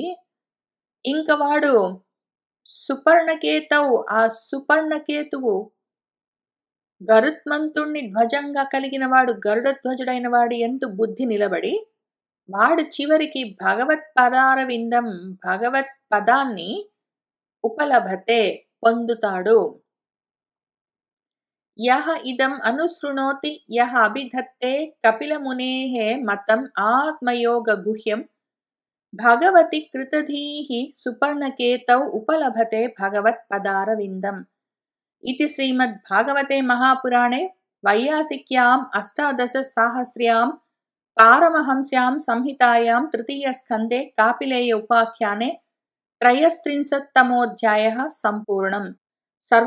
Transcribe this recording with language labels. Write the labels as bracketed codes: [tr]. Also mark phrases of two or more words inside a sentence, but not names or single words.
[te] ఇంక వాడు సుపర్ణకేతవు, ఆ సుపర్ణకేతువు గరుత్మంతుణ్ణి ధ్వజంగా కలిగిన వాడు, గరుడ ధ్వజుడైన వాడి యందు బుద్ధి నిలబడి, వాడు చివరికి భగవత్ పదారవిందం, భగవత్ పదాన్ని ఉపలభతే పొందుతాడు. [sa] యః ఇదం అనుశృణోతి యః అభిధత్తే కపిలమునేః మతం ఆత్మయోగ గుహ్యం భగవతి కృతధీః సుపర్ణకేతౌ ఉపలభతే భగవత్ పదారవిందం. इति श्रीमद्भागवते महापुराणे वैयासिक्याम् अष्टादशसाहस्र्यां पारमहंस्यां संहितायां तृतीयस्कन्धे कापिलेय उपाख्याने त्रयस्त्रिंशत्तमोऽध्यायः सम्पूर्णम्.